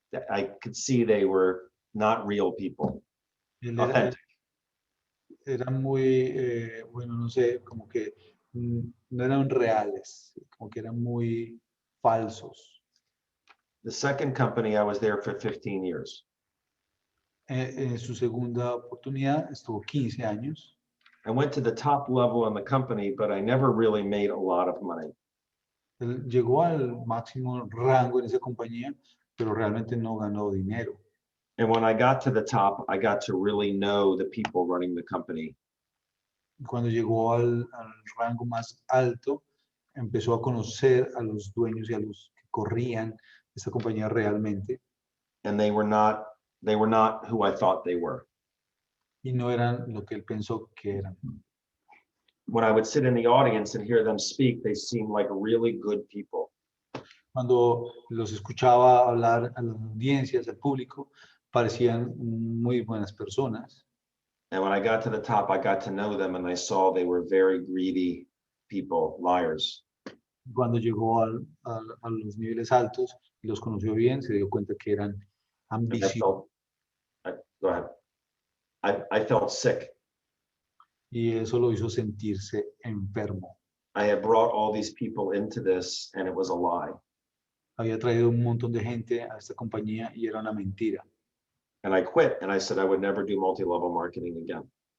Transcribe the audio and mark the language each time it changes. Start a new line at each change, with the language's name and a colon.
English: I could see they were not real people.
Spanish: Él
English: Authentic.
Spanish: era muy, bueno, no sé, como que no eran reales, como que eran muy falsos.
English: The second company, I was there for 15 years.
Spanish: En su segunda oportunidad estuvo 15 años.
English: I went to the top level in the company, but I never really made a lot of money.
Spanish: Él llegó al máximo rango en esa compañía, pero realmente no ganó dinero.
English: And when I got to the top, I got to really know the people running the company.
Spanish: Cuando llegó al rango más alto, empezó a conocer a los dueños y a los que corrían esa compañía realmente.
English: And they were not who I thought they were.
Spanish: Y no eran lo que él pensó que eran.
English: When I would sit in the audience and hear them speak, they seemed like really good people.
Spanish: Cuando los escuchaba hablar a las audiencias, al público, parecían muy buenas personas.
English: And when I got to the top, I got to know them and I saw they were very greedy people, liars.
Spanish: Cuando llegó a los niveles altos y los conoció bien, se dio cuenta que eran
English: And
Spanish: ambiciosos.
English: go ahead. I felt sick.
Spanish: Y eso lo hizo sentirse enfermo.
English: I had brought all these people into this and it was a lie.
Spanish: Había traído un montón de gente a esta compañía y era una mentira.
English: And I quit and I said I would never do multi-level marketing again.